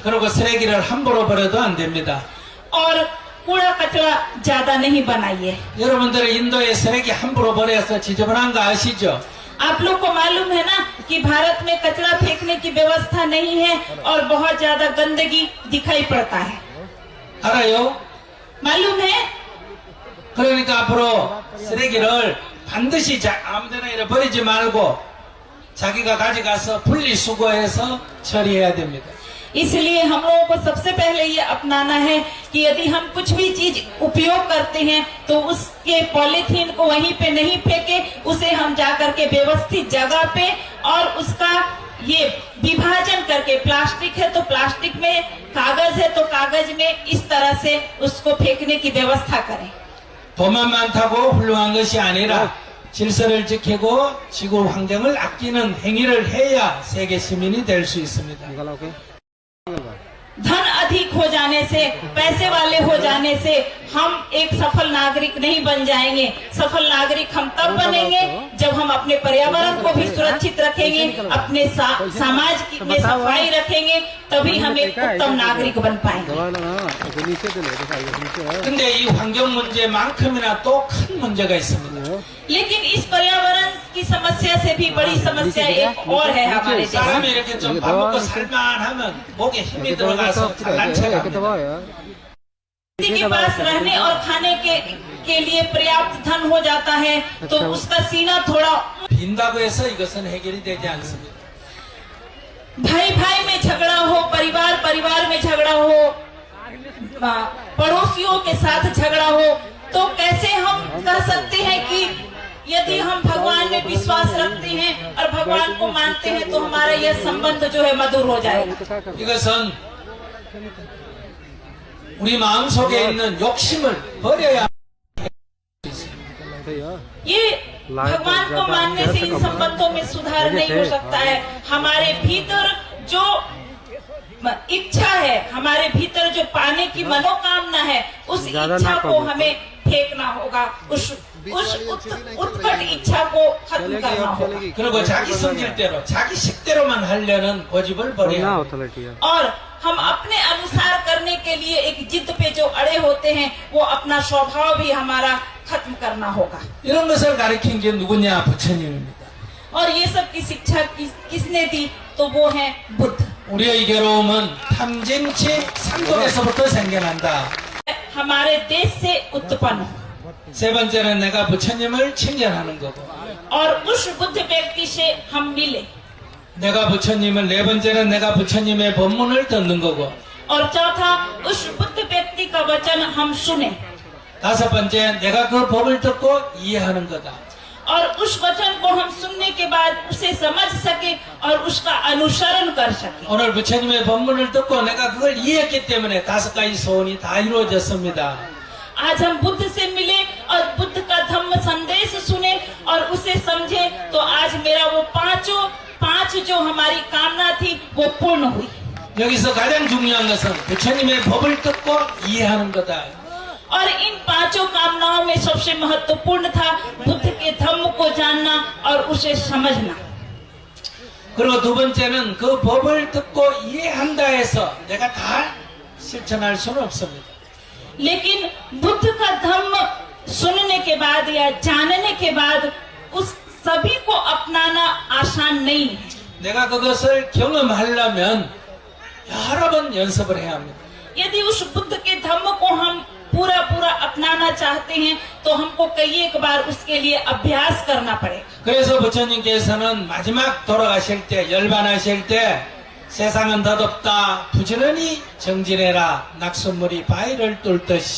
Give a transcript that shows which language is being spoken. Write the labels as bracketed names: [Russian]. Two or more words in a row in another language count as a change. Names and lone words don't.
[Korean] 그리고 쓰레기를 함부로 버려도 안 됩니다. [Hindi] और कूड़ा कचरा ज्यादा नहीं बनाइए। [Korean] 여러분들이 인도에 쓰레기 함부로 버려서 지저분한 거 아시죠? [Hindi] आप लोग को मालूम है ना कि भारत में कचरा फेंकने की व्यवस्था नहीं है और बहुत ज्यादा गंदगी दिखाई पड़ता है। [Korean] 알아요? [Hindi] मालूम है? [Korean] 그러니까 앞으로 쓰레기를 반드시 아무데나 이래 버리지 말고 자기가 가져가서 분리수거해서 처리해야 됩니다. [Hindi] इसलिए हम लोगों को सबसे पहले ये अपनाना है कि यदि हम कुछ भी चीज उपयोग करते हैं तो उसके पॉलीथीन को वहीं पे नहीं फेंके, उसे हम जाकर के व्यवस्थित जगह पे और उसका ये विभाजन करके, प्लास्टिक है तो प्लास्टिक में, कागज है तो कागज में, इस तरह से उसको फेंकने की व्यवस्था करें। [Korean] 돈만 많다고 훌륭한 것이 아니라 질서를 지키고 지구 환경을 아끼는 행위를 해야 세계 시민이 될 수 있습니다. [Hindi] धन अधिक हो जाने से, पैसे वाले हो जाने से हम एक सफल नागरिक नहीं बन जाएंगे। सफल नागरिक हम तब बनेंगे जब हम अपने पर्यावरण को भी सुरक्षित रखेंगे, अपने समाज में सफाई रखेंगे, तभी हम एक उत्तम नागरिक बन पाएंगे। [Korean] 근데 이 환경 문제만큼이나 또 큰 문제가 있습니다. [Hindi] लेकिन इस पर्यावरण की समस्या से भी बड़ी समस्या एक और है हमारे देश में। [Korean] 사람이 이렇게 좀 밥 먹고 살만하면 목에 힘이 들어가서 잘난 척합니다. [Hindi] के पास रहने और खाने के लिए पर्याप्त धन हो जाता है तो उसका सीना थोड़ा [Korean] 빈다고 해서 이것은 해결이 되지 않습니다. [Hindi] भाई भाई में झगड़ा हो, परिवार परिवार में झगड़ा हो, पड़ोसियों के साथ झगड़ा हो, तो कैसे हम कह सकते हैं कि यदि हम भगवान में विश्वास रखते हैं और भगवान को मानते हैं तो हमारा यह संबंध जो है मधुर हो जाएगा। [Korean] 이것은 우리 마음속에 있는 욕심을 버려야 [Hindi] ये भगवान को मानने से इन संबंधों में सुधार नहीं हो सकता है। हमारे भीतर जो इच्छा है, हमारे भीतर जो पाने की मनोकामना है, उस इच्छा को हमें फेंकना होगा, उस उत्कट इच्छा को खत्म करना होगा। [Korean] 그리고 자기 성질대로 자기 식대로만 하려는 고집을 버려야 합니다. [Hindi] और हम अपने अनुसार करने के लिए एक जिद पे जो अड़े होते हैं वो अपना स्वभाव भी हमारा खत्म करना होगा। [Korean] 이런 것을 가르친 게 누구냐? 부처님입니다. [Hindi] और ये सब की शिक्षा किसने दी? तो वो है बुद्ध। [Korean] 우리의 괴로움은 탐진치 상독에서부터 생겨난다. [Hindi] हमारे देश से उत्पन्न। [Korean] 세 번째는 내가 부처님을 친견하는 거고. [Hindi] और उस बुद्ध व्यक्ति से हम मिले। [Korean] 내가 부처님을 네 번째는 내가 부처님의 법문을 듣는 거고. [Hindi] और चौथा उस बुद्ध व्यक्ति का वचन हम सुने। [Korean] 다섯 번째 내가 그 법을 듣고 이해하는 거다. [Hindi] और उस वचन को हम सुनने के बाद उसे समझ सके और उसका अनुसरण कर सके। [Korean] 오늘 부처님의 법문을 듣고 내가 그걸 이해했기 때문에 다섯 가지 소원이 다 이루어졌습니다. [Hindi] आज हम बुद्ध से मिले और बुद्ध का धम्म संदेश सुने और उसे समझे तो आज मेरा वो पांच जो हमारी कामना थी वो पूर्ण हुई। [Korean] 여기서 가장 중요한 것은 부처님의 법을 듣고 이해하는 거다. [Hindi] और इन पांचों कामनाओं में सबसे महत्वपूर्ण था बुद्ध के धम्म को जानना और उसे समझना। [Korean] 그리고 두 번째는 그 법을 듣고 이해한다 해서 내가 다 실천할 수는 없습니다. [Hindi] लेकिन बुद्ध का धम्म सुनने के बाद या जानने के बाद उस सभी को अपनाना आसान नहीं है। [Korean] 내가 그것을 경험하려면 여러 번 연습을 해야 합니다. [Hindi] यदि उस बुद्ध के धम्म को हम पूरा अपनाना चाहते हैं तो हमको कई एक बार उसके लिए अभ्यास करना पड़ेगा। [Korean] 그래서 부처님께서는 마지막 돌아가실 때 열반하실 때 세상은 덧없다 부지런히 정진해라 낙숫물이 바위를 뚫듯이